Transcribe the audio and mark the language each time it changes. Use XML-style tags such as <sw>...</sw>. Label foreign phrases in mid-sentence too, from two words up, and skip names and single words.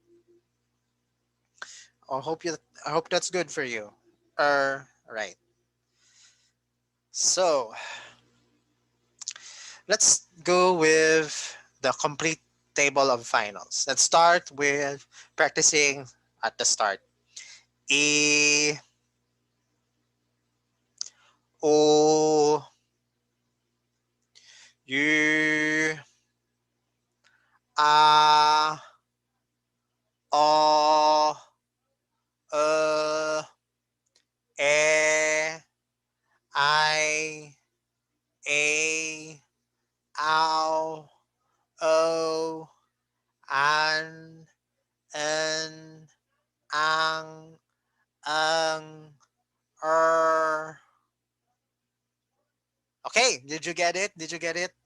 <en>I hope you. I hope that's good for you. Right. So let's go with the complete table of finals. Let's start with practicing at the start. E, O, U, A, O, E, I, A, Ow, O, An, En, Ang, Ang, Okay, did you get it? Did you get it?</en>